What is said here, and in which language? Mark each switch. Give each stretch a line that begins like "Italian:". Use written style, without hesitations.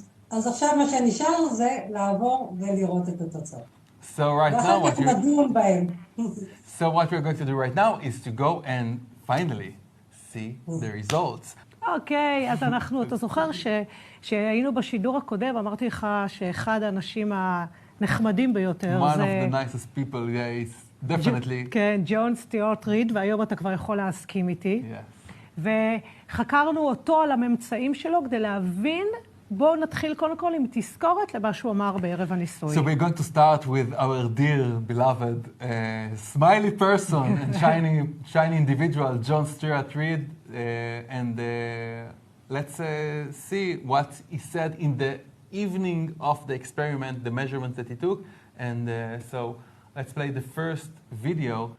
Hebrew: אז עכשיו מה שנשאר זה לעבור ולראות את התוצאות.
English: So right now
Hebrew: ואחר כך נדון בהם.
English: So what we're going to do right now is to go and finally see the results.
Hebrew: אוקיי, אז אתה זוכר שהיינו בשידור הקודם, אמרתי לך שאחד האנשים הנחמדים ביותר
English: One of the nicest people, yes, definitely.
Hebrew: כן, ג'ון סטיוארט ריד, והיום אתה כבר יכול להסכים איתי.
English: Yes.
Hebrew: וחקרנו אותו על הממצאים שלו כדי להבין. בואו נתחיל קודם כל עם תזכורת למה שהוא אמר בערב הניסוי.
English: So we're going to start with our dear, beloved, smiley person and shiny individual, John Stuart Reid, and let's see what he said in the evening of the experiment, the measurements that he took, and so let's play the first video.